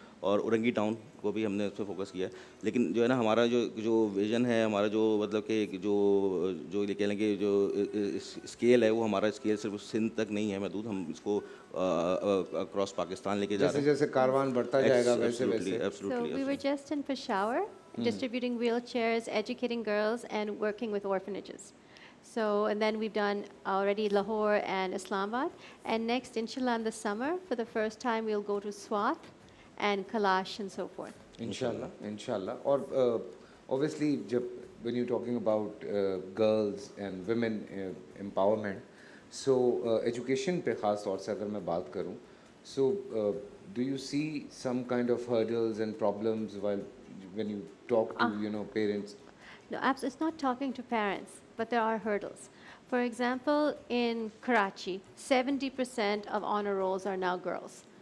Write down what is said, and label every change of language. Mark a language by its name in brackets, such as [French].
[Urdu] اور اورنگی ٹاؤن کو بھی ہم نے اس پہ فوکس کیا ہے. لیکن جو ہے نا ہمارا جو ویژن ہے، ہمارا جو مطلب کہ جو یہ کہہ لیں کہ جو اسکیل ہے وہ ہمارا اسکیل صرف سندھ تک نہیں ہے محدود. ہم اس کو اکراس پاکستان لے کے جا رہے ہیں. جیسے کاروان بڑھتا جائے گا ویسے ویسے. [English] So we were just in Peshawar, distributing wheelchairs, educating girls, and working with orphanages. So, and then we've done already Lahore and Islamabad. And next, inshallah, in the summer, for the first time, we'll go to Swat and Kalash and so forth. [Urdu] انشاءاللہ انشاءاللہ. اور obviously جب [English] when you're talking about girls and women empowerment, [Urdu] so education پہ خاص طور سے اگر میں بات کروں [English] So, do you see some kind of hurdles and problems when you talk to, parents? No, it's not talking to parents, but there are hurdles. For example, in Karachi, 70% of honor rolls are now girls.